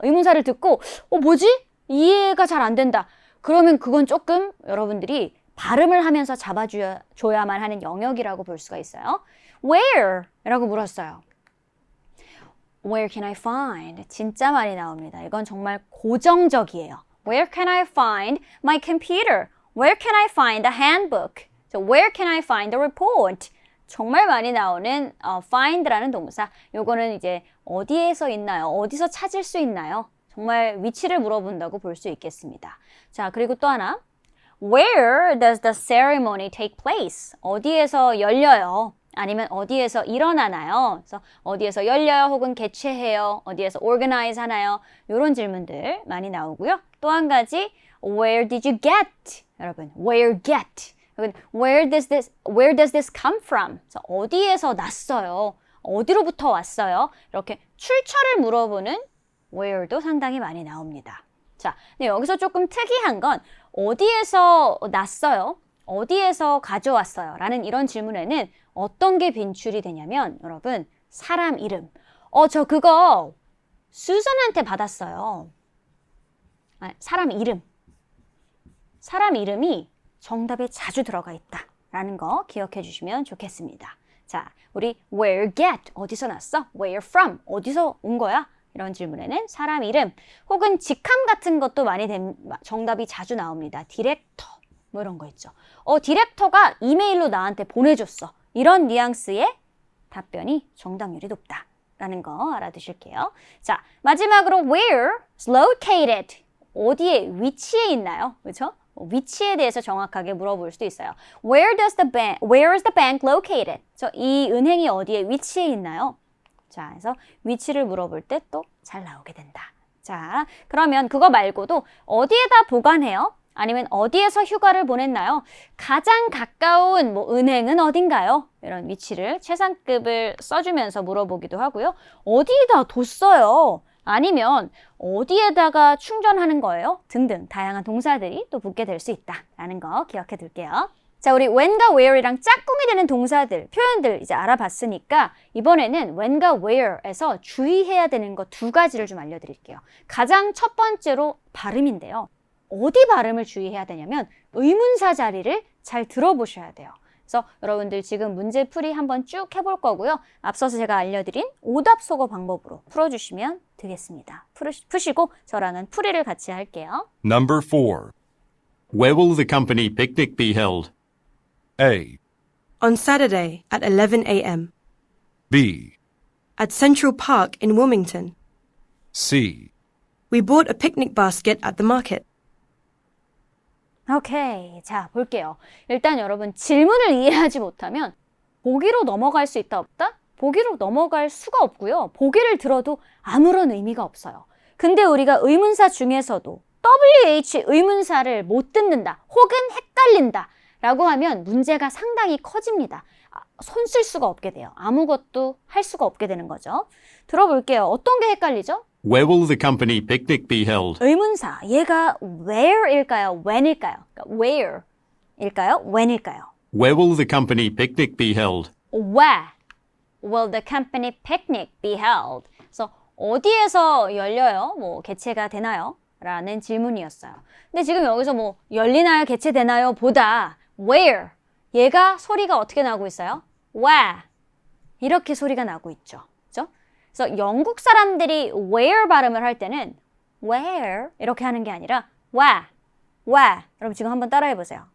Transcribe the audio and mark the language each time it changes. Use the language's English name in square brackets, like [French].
[Korean] 의문사를 듣고 뭐지? 이해가 잘 안 된다. 그러면 그건 조금 여러분들이 발음을 하면서 잡아줘야만 하는 영역이라고 볼 수가 있어요. [English] Where? [Korean] 라고 물었어요. [English] Where can I find? [Korean] 진짜 많이 나옵니다. 이건 정말 고정적이에요. [English] Where can I find my computer? Where can I find the handbook? So where can I find the report? [Korean] 정말 많이 나오는 find라는 동사. 요거는 이제 어디에서 있나요? 어디서 찾을 수 있나요? 정말 위치를 물어본다고 볼 수 있겠습니다. 자, 그리고 또 하나. [English] Where does the ceremony take place? [Korean] 어디에서 열려요? 아니면 어디에서 일어나나요? 그래서 어디에서 열려요? 혹은 개최해요? 어디에서 organize 하나요? 이런 질문들 많이 나오고요. 또 한 가지, [English] Where did you get? [Korean] 여러분, [English] where get? [Korean] 여러분, [English] where does this come from? [Korean] 그래서 어디에서 났어요? 어디로부터 왔어요? 이렇게 출처를 물어보는 where도 상당히 많이 나옵니다. 자, 근데 여기서 조금 특이한 건 어디에서 났어요? 어디에서 가져왔어요? 라는 이런 질문에는 어떤 게 빈출이 되냐면 여러분, 사람 이름. 저 그거 수선한테 받았어요. 사람 이름. 사람 이름이 정답에 자주 들어가 있다 라는 거 기억해 주시면 좋겠습니다. 자, 우리 where get, 어디서 났어? where from, 어디서 온 거야? 이런 질문에는 사람 이름 혹은 직함 같은 것도 많이 정답이 자주 나옵니다. 디렉터 뭐 이런 거 있죠. 디렉터가 이메일로 나한테 보내줬어. 이런 뉘앙스의 답변이 정답률이 높다라는 거 알아두실게요. 자, 마지막으로 [English] where is located. [Korean] 어디에 위치해 있나요? 그렇죠? 위치에 대해서 정확하게 물어볼 수도 있어요. [English] Where is the bank located? [Korean] 이 은행이 어디에 위치해 있나요? 자, 그래서 위치를 물어볼 때 또 잘 나오게 된다. 자, 그러면 그거 말고도 어디에다 보관해요? 아니면 어디에서 휴가를 보냈나요? 가장 가까운 은행은 어딘가요? 이런 위치를 최상급을 써주면서 물어보기도 하고요. 어디에다 뒀어요? 아니면 어디에다가 충전하는 거예요? 등등 다양한 동사들이 또 붙게 될 수 있다라는 거 기억해 둘게요. 자, 우리 when과 where이랑 짝꿍이 되는 동사들, 표현들 이제 알아봤으니까 이번에는 when과 where에서 주의해야 되는 거 두 가지를 좀 알려드릴게요. 가장 첫 번째로 발음인데요. 어디 발음을 주의해야 되냐면 의문사 자리를 잘 들어보셔야 돼요. 그래서 여러분들 지금 문제풀이 한번 쭉 해볼 거고요. 앞서서 제가 알려드린 오답속어 방법으로 풀어주시면 되겠습니다. 푸시고 저랑은 풀이를 같이 할게요. [English] Number 4. Where will the company picnic be held? A. On Saturday at 11 a.m. B. at Central Park in Wilmington. C. We bought a picnic basket at the market. [Korean] 오케이. 자, 볼게요. 일단 여러분 질문을 이해하지 못하면 보기로 넘어갈 수 있다 없다? 보기로 넘어갈 수가 없고요. 보기를 들어도 아무런 의미가 없어요. 근데 우리가 의문사 중에서도 WH 의문사를 못 듣는다 혹은 헷갈린다 라고 하면 문제가 상당히 커집니다. 손 쓸 수가 없게 돼요. 아무것도 할 수가 없게 되는 거죠. 들어볼게요. 어떤 게 헷갈리죠? [English] Where will the company picnic be held? [Korean] 의문사, 얘가 where일까요? when일까요? 그러니까 where일까요? when일까요? [English] Where will the company picnic be held? Where will the company picnic be held? [Korean] 그래서 어디에서 열려요? 개최가 되나요? 라는 질문이었어요. 근데 지금 여기서 열리나요? 개최되나요? 보다 where 얘가 소리가 어떻게 나고 있어요? where 이렇게 소리가 나고 있죠. 그렇죠? 그래서 영국 사람들이 where 발음을 할 때는 where 이렇게 하는 게 아니라 where 여러분 지금 한번 따라해 보세요.